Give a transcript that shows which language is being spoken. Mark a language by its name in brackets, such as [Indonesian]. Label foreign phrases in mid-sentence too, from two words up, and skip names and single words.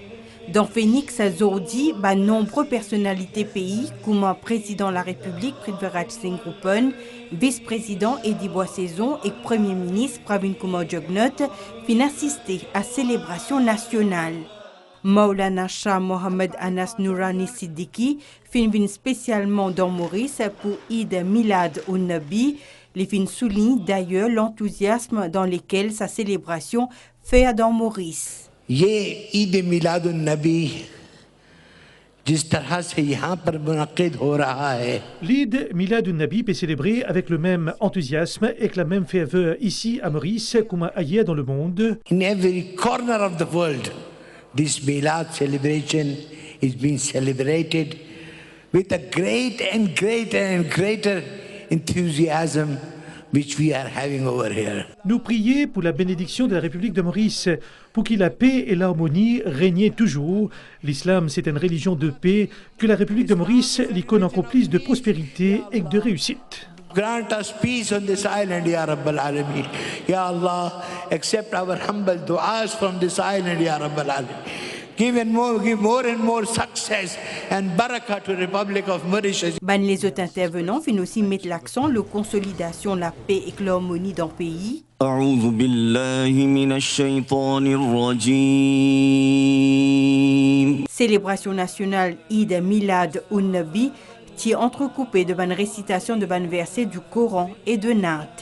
[French] Dans Phoenix, aujourd'hui, nombreuses personnalités pays, comme le président de la République, Prithviraj Singh Rupan, vice-président Eddie Boissaison et Premier ministre Pravin Kumar Jugnauth, viennent assister à la célébration nationale. Maulana Shah Mohammad Anas Nourani Siddiqui vient spécialement dans Maurice pour Eid Milad un-Nabi. Les fins soulignent d'ailleurs l'enthousiasme dans lequel sa célébration fait dans Maurice. [Urdu] یہ عید میلاد النبی جس طرح سے یہاں پر منعقد ہو رہا ہے [French] L'Eid Milad un-Nabi est célébré avec le même enthousiasme et avec la même ferveur ici à Maurice comme ailleurs dans le monde. [English] In every corner of the world, this Milad celebration is being celebrated with a great and greater and greater enthusiasm which we are having over here. [French] Nous prions pour la bénédiction de la République de Maurice, pour que la paix et l'harmonie règnent toujours. L'islam, c'est une religion de paix, que la République de Maurice l'icône encore plus de prospérité et de réussite. [English] Grant us peace on this island, [Arabic] يا رب العالمين. يا الله, [English] accept our humble du'as from this island, [Arabic] يا رب العالمين. [English] Give more and more success and barakah to the Republic of Mauritius. [French] Les autres intervenants viennent aussi mettre l'accent sur la consolidation de la paix et l'harmonie dans le pays. [Arabic] أعوذ بالله من الشيطان الرجيم. [French] Célébration nationale Eid Milad un-Nabi qui est entrecoupée de bonnes récitations de bonnes versets du Coran et de Naat.